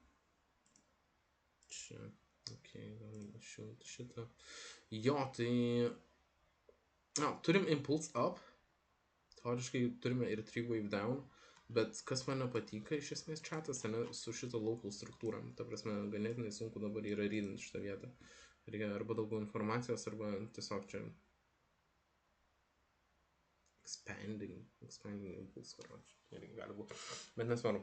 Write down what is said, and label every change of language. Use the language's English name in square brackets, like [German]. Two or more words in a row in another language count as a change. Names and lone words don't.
[Lithuanian] čia, ok, galim išjungti šitą, jo, tai, turim [English] impulse up, [Lithuanian] teoriškai turime ir 3 [English] wave down, [Lithuanian] bet kas man nepatinka iš esmės chatas, ne, su šito local struktūram, ta prasme, ganėtinai sunku dabar yra rydinti šitą vietą. Reikia arba daugiau informacijos, arba tiesiog čia [English] expanding impulse, [Lithuanian] irgi gali būti, bet nesvarbu.